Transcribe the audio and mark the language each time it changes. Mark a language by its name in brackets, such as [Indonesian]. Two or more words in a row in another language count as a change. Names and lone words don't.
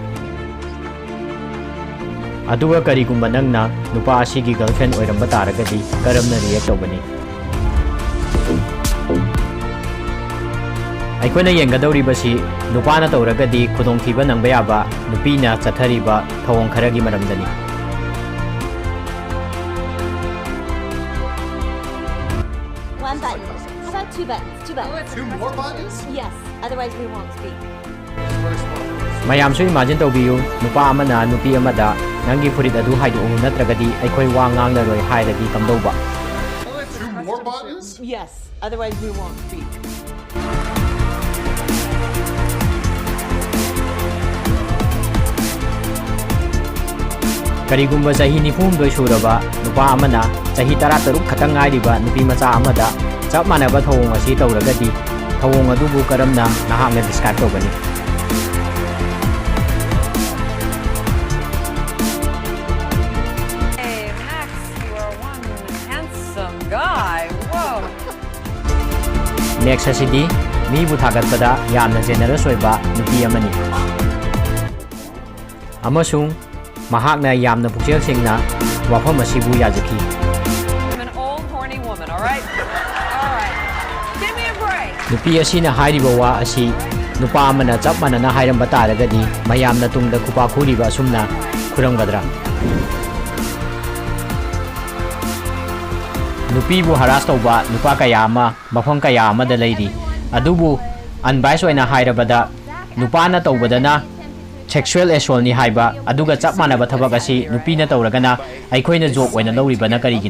[Manipuri] Aduga karigumba nangna nupa asigi girlfriend oiramba taragadi karamna react tawbani. Aikoina yengadawribasi nupana tawragadi khudongthiba nangba yaba nupina chathariba thawong kharagi maramdani. [English] One button. How about two buttons? Two buttons. Two more buttons? Yes. Otherwise we won't speak. [Manipuri] Mayamsu imagine tawbiyu nupa amana nupi amada nangi furit adu haidu natragadi aikoi wa ngangnaroi hairadi kamdauba. [English] Two more buttons? Yes. Otherwise we won't speak. [Manipuri] Karigumba chahi nifum doi suraba nupa amana chahi 13 khatang ngairiba nupi macha amada chap manaba thawong asi tawragadi thawong adubu karamna nahakna describe tawbani. [English] Hey, Max, you are one handsome guy. Whoa. [Manipuri] Next asidi mi bu thagatpada yamna generous oiba nupi amani. Amasung mahakna yamna pukjel singna wafam asibu yajaki. [English] I'm an old horny woman, all right? All right. Give me a break. [Manipuri] Nupi asina hairiba wa asi nupa amana chap manana hairamba taragadi mayamna tungda kupa khuriba asumna khuramgadra. Nupi bu haras tawba nupa kaya ama mafam kaya amada leiri adubu unbiased oina hairabada nupana tawbadana [English] sexual assault [Manipuri] ni haiba aduga chap manaba thabak asi nupina tawragana aikoina joke oina lawribana karigino.